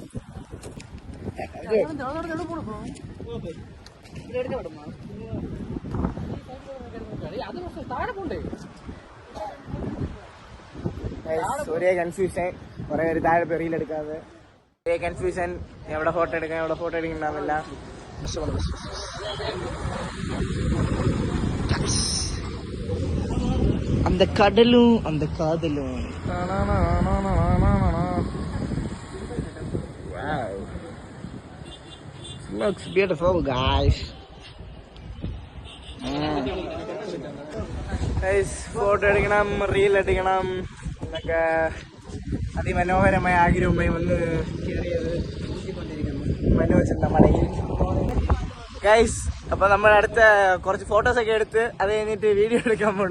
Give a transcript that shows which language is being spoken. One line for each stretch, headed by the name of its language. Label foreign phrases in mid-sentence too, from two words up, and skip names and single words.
Malayalam: ഒരേ കൺഫ്യൂഷൻ, കുറെ പേര് താഴെ പെറിയിലെടുക്കാതെ ഒരേ കൺഫ്യൂഷൻ. എവിടെ ഫോട്ടോ എടുക്കണമെന്നില്ല.
Tamil: அந்த கடலும் அந்த காதலும்.
English: Wow, looks beautiful guys.
Malayalam: ഫോട്ടോ എടുക്കണം, റീൽ എടുക്കണം എന്നൊക്കെ അതിമനോഹരമായ ആഗ്രഹവുമായി വന്ന് കയറിയത് മനോജ് നമ്മുടെ ഗൈസ്. അപ്പൊ നമ്മൾ അടുത്ത കുറച്ച് ഫോട്ടോസ് ഒക്കെ എടുത്ത് അത് കഴിഞ്ഞിട്ട് വീഡിയോ എടുക്കാൻ പോണു.